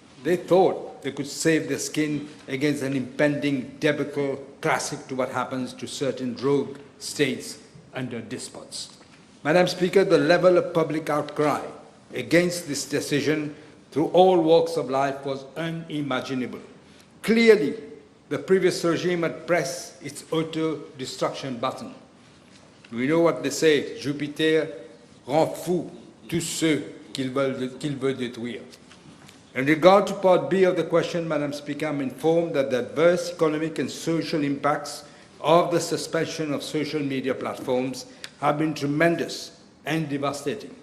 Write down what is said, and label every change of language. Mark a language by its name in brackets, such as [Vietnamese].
[English] They thought they could save their skin against an impending debacle classic to what happens to certain rogue states under despots. Madam Speaker, the level of public outcry against this decision through all walks of life was unimaginable. Clearly, the previous regime had pressed its auto-destruction button. We know what they say, [French] Jupiter rend fou tous ceux qu'il veut détruire. [English] In regard to Part B of the question, Madam Speaker, I'm informed that the adverse economic and social impacts of the suspension of social media platforms have been tremendous and devastating.